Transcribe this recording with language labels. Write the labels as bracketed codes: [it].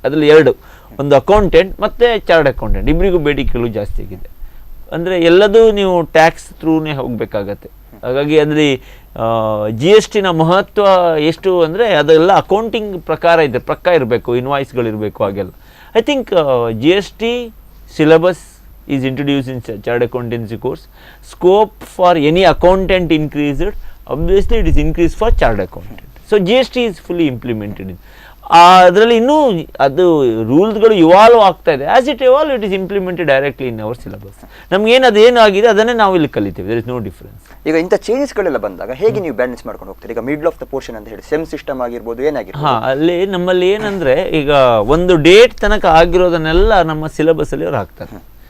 [kn] ಅದರಲ್ಲಿ 2, ಒಂದು ಅಕೌಂಟೆಂಟ್ ಮತ್ತು ಚಾರ್ಟರ್ಡ್ ಅಕೌಂಟೆಂಟ್ ಇಬ್ಬರಿಗೂ ಬೇಡಿಕೆಗಳು ಜಾಸ್ತಿ ಆಗಿದೆ. ಅಂದರೆ ಎಲ್ಲದೂ ನೀವು ಟ್ಯಾಕ್ಸ್ ಥ್ರೂನೇ ಹೋಗಬೇಕಾಗತ್ತೆ. ಹಾಗಾಗಿ ಅದರಲ್ಲಿ ಜಿ ಎಸ್ ಟಿನ ಮಹತ್ವ ಎಷ್ಟು ಅಂದರೆ ಅದೆಲ್ಲ ಅಕೌಂಟಿಂಗ್ ಪ್ರಕಾರ ಇದೆ, ಪಕ್ಕ ಇರಬೇಕು, ಇನ್ವಾಯ್ಸ್ಗಳಿರಬೇಕು, ಹಾಗೆಲ್ಲ. [en] I think G S T syllabus is introduced in chartered accountancy course. Scope for any accountant increased, obviously it is increased for chartered accountant. So GST is fully implemented in. [kn] ಅದರಲ್ಲಿ ಇನ್ನೂ ಅದು ರೂಲ್ಸ್ಗಳು evolve ಆಗ್ತಾ ಇದೆ. [en] As it evolve it is implemented directly in our syllabus. [kn] ನಮ್ಗೇನು ಅದೇನು ಆಗಿದೆ ಅದನ್ನೇ ನಾವು ಇಲ್ಲಿ ಕಲಿತೀವಿ. [en] There is no difference. [kn] ಈಗ ಇಂಥ ಚೇಂಜಸ್ಗಳೆಲ್ಲ ಬಂದಾಗ ಹೇಗೆ ನೀವು ಬ್ಯಾಲೆನ್ಸ್ ಮಾಡ್ಕೊಂಡು ಹೋಗ್ತೀರಿ? ಈಗ [en] middle of the portion [kn] ಅಂತ ಹೇಳಿ ಸೆಮ್ ಸಿಸ್ಟಮ್ ಆಗಿರ್ಬೋದು, ಏನಾಗಿರ್ಬೋದು. ಅಲ್ಲಿ ನಮ್ಮಲ್ಲಿ ಏನಂದ್ರೆ ಈಗ ಒಂದು ಡೇಟ್ ತನಕ ಆಗಿರೋದನ್ನೆಲ್ಲ ನಮ್ಮ ಸಿಲೆಬಸ್ಸಲ್ಲಿ ಅವ್ರು ಹಾಕ್ತಾರೆ.